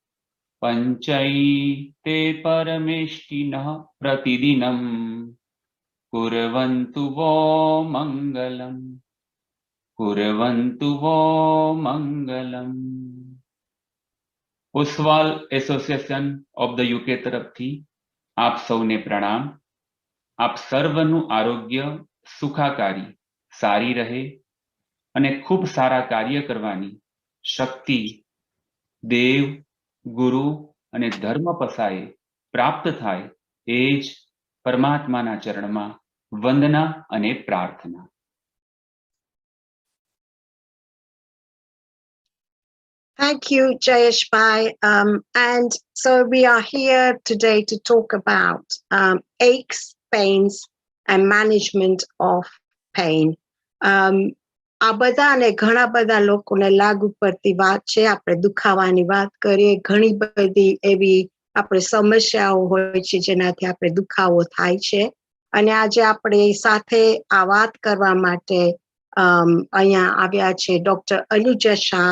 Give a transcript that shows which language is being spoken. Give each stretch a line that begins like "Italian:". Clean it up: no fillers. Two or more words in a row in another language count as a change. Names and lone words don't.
Sanskrit: पञ्चैते परमेष्ठिनः प्रतिदिनम्. कुर्वन्तु वो मङ्गलम्. कुर्वन्तु वो मङ्गलम्.
Gujarati: Oshwal Association of the UK તરફથી આપ સૌને પ્રણામ. આપ સર્વનું આરોગ્ય સુખાકારી સારી રહે અને ખૂબ સારા કાર્ય કરવાની શક્તિ દેવ ગુરુ અને ધર્મ પસાએ પ્રાપ્ત થાય એ જ પરમાત્માના ચરણમાં વંદના અને પ્રાર્થના.
English: Thank you, Jayesh Bhai. And so we are here today to talk about aches, pains, and management of pain.
Gujarati: આ બધા અને ઘણા બધા લોકોને લાગુ પડતી વાત છે. આપણે દુખાવાની વાત કરીએ, ઘણી બધી એવી આપણે સમસ્યાઓ હોય છે જેનાથી આપણે દુખાવો થાય છે. અને આજે આપણે સાથે આ વાત કરવા માટે અહીંયા આવ્યા છે ડોક્ટર અનુજા શાહ.